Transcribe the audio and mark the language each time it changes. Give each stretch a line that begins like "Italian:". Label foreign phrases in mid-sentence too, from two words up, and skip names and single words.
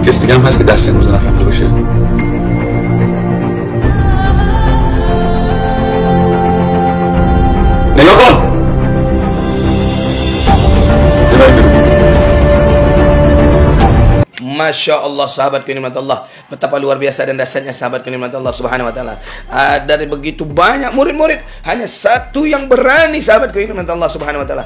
Persian: هم هست که درس امروز نفهمیده باشه. نگاه کن.
Arabic: ما شاء الله,
Indonesian: sahabatku nikmat Allah, betapa luar biasa dan dasarnya sahabatku nikmat Allah
Arabic: سبحانه وتعالى.
Indonesian: Dari begitu banyak murid-murid, hanya satu yang berani sahabatku nikmat Allah
Arabic: سبحانه وتعالى.